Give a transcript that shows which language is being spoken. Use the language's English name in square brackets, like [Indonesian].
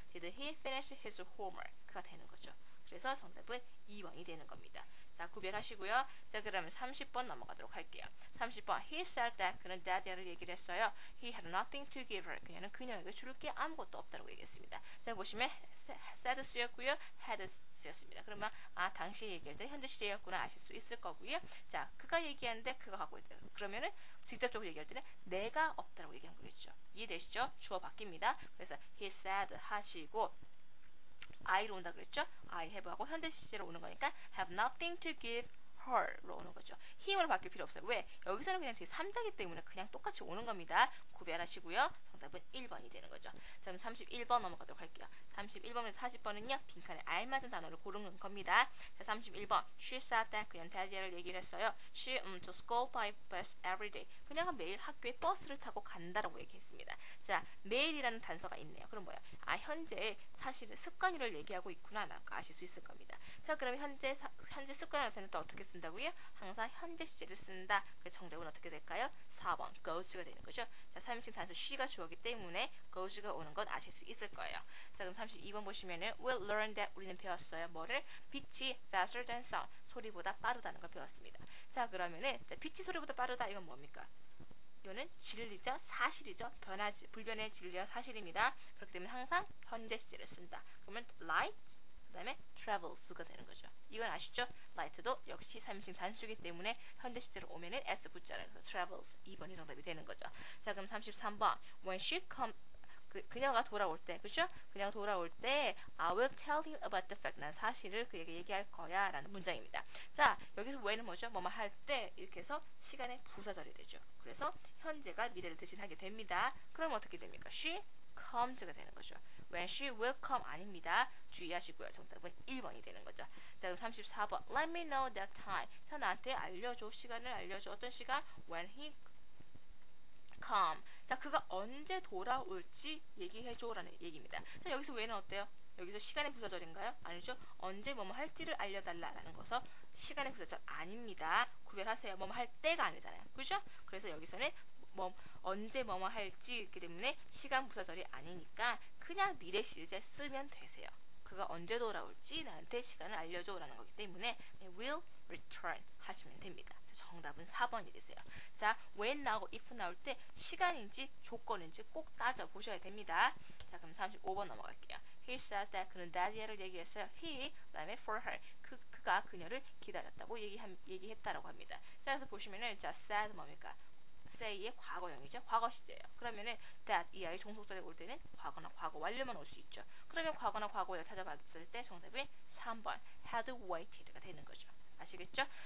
[English] did he finish his homework [Korean] 가 되는 거죠. 그래서 정답은 2번이 되는 겁니다. 자, 구별하시고요. 자, 그러면 30번 넘어가도록 할게요. [English] 30번. He said that. [Korean] 그는 daddy를 얘기를 했어요. [English] He had nothing to give her. [Korean] 그녀는 그녀에게 줄 게 아무것도 없다고 얘기했습니다. 자, 보시면 said 쓰였고요. had 쓰였습니다. 그러면 당시 얘기할 때 현재 시제였구나 아실 수 있을 거고요. 자, 그가 얘기하는데 그가 갖고 있다. 그러면은 직접적으로 얘기할 때는 내가 없다라고 얘기한 거겠죠. 이해되시죠? 주어 바뀝니다. 그래서 [English] he said [Korean] 하시고 I로 온다 그랬죠? [English] I have [Korean] 하고 현재 시제로 오는 거니까 [English] have nothing to give her [Korean] 로 오는 거죠. 힘으로 바뀔 필요 없어요. 왜? 여기서는 그냥 제3자기 때문에 그냥 똑같이 오는 겁니다. 구별하시고요. 정답은 1번이 되는 거죠. 자, 그럼 31번 넘어가도록 할게요. 31번에서 40번은요. 빈칸에 알맞은 단어를 고르는 겁니다. [English] 자, 31번. She said that. [Korean] 그냥 daddy를 얘기를 했어요. [English] She to school by bus every day. [Korean] 그녀가 매일 학교에 버스를 타고 간다라고 얘기했습니다. 자, 매일이라는 단서가 있네요. 그럼 뭐야? 현재 사실은 습관을 얘기하고 있구나 라고 아실 수 있을 겁니다. 자, 그러면 현재 습관을 나타낼 때 어떻게 쓴다고요? 항상 현재 시제를 쓴다. 그 정답은 어떻게 될까요? 4번 goes가 되는 거죠. 자, 3인칭 단수 she가 주어기 때문에 goes가 오는 건 아실 수 있을 거예요. 자, 그럼 32번 보시면은 [English] we'll learn that. [Korean] 우리는 배웠어요. 뭐를? 빛이 [English] faster than sound. [Korean] 소리보다 빠르다는 걸 배웠습니다. 자, 그러면은 빛이 소리보다 빠르다. 이건 뭡니까? 이거는 진리죠, 사실이죠. 불변의 진리와 사실입니다. 그렇기 때문에 항상 현재 시제를 쓴다. 그러면 light, 그 다음에 travels가 되는 거죠. 이건 아시죠? light도 역시 3인칭 단수이기 때문에 현재 시제로 오면은 s 붙자라서 travels 2번이 정답이 되는 거죠. 자, 그럼 33번 [English] when she [Korean] 그녀가 돌아올 때, 그죠? 그녀가 돌아올 때 [English] I will tell you about the fact. [Korean] 난 사실을 그에게 얘기할 거야 라는 문장입니다. 자, 여기서 when은 뭐죠? 뭐뭐 할 때 이렇게 해서 시간의 부사절이 되죠. 그래서 현재가 미래를 대신하게 됩니다. 그럼 어떻게 됩니까? [English] She comes [Korean] 가 되는 거죠. [English] When she will come [Korean] 아닙니다. 주의하시고요. 정답은 1번이 되는 거죠. 자, 그럼 34번. [English] Let me know that time. [Korean] 자, 나한테 알려줘. 시간을 알려줘. 어떤 시간? [English] When he come. [Korean] 자, 그가 언제 돌아올지 얘기해줘라는 얘기입니다. 자, 여기서 when은 어때요? 여기서 시간의 부사절인가요? 아니죠. 언제 뭐뭐 할지를 알려달라라는 것은 시간의 부사절 아닙니다. 구별하세요. 뭐뭐 할 때가 아니잖아요. 그죠? 그래서 여기서는 언제 뭐뭐 할지 있기 때문에 시간 부사절이 아니니까 그냥 미래 시제 쓰면 되세요. 그가 언제 돌아올지 나한테 시간을 알려줘라는 거기 때문에 will return 하시면 됩니다. 정답은 4번이 되세요. 자, when 나오고 if 나올 때 시간인지 조건인지 꼭 따져보셔야 됩니다. 자, 그럼 35번 넘어갈게요. [English] He said that [Korean] 그는 [English] that를 [Korean] 얘기했어요. [English] He, [Korean] 그다음에 [English] for her. [Korean] 그가 그녀를 기다렸다고 얘기했다라고 합니다. 자, 그래서 보시면은 자, said 뭡니까? say의 과거형이죠. 과거 시제예요. 그러면은 that 이 아이 종속절에 올 때는 과거나 과거 완료만 올 수 있죠. 그러면 과거나 과거에 찾아봤을 때 정답은 3번 had waited가 되는 거죠. 아시겠죠?